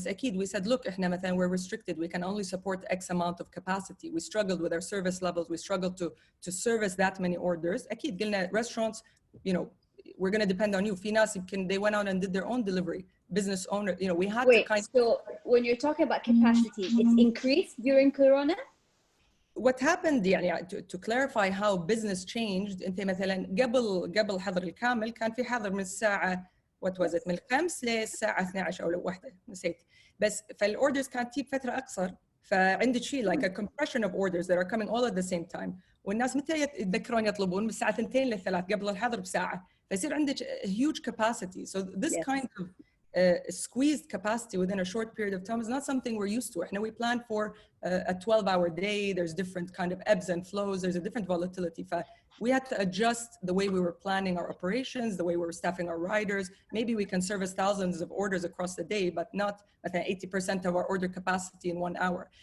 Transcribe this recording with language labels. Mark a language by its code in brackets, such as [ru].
[en] But أكيد we said, look, [ar] إحنا مثلا [en] we're restricted. We can only support X amount of capacity. We struggled with our service levels. We struggled to service that many orders. [ar] أكيد قلنا [en] restaurants, we're going to depend on you. [ar] في ناس [en] they went out and did their own delivery. Business owner, we had to so when you're talking about capacity, it's increased during Corona? What happened to clarify how business changed, [ar] انت مثلا قبل حظر الكامل كان في حظر من الساعة من 5 للساعة 12 أو 1 نسيت، بس فالorders كانت تجيب فترة أقصر، فعندك شيء [en] like a compression of orders that are coming all at the same time، [ar] والناس متى يتذكرون يطلبون من الساعة 2 ل3 قبل الحظر بساعة، فيصير عندك [en] huge capacity. So this kind of squeezed capacity within a short period of time is not something we're used to. We plan for a 12-hour day. There's different kind of ebbs and flows. There's a different volatility. We had to adjust the way we were planning our operations, the way we were staffing our riders. Maybe we can service thousands of orders across the day, but not 80% of our order capacity in 1 hour.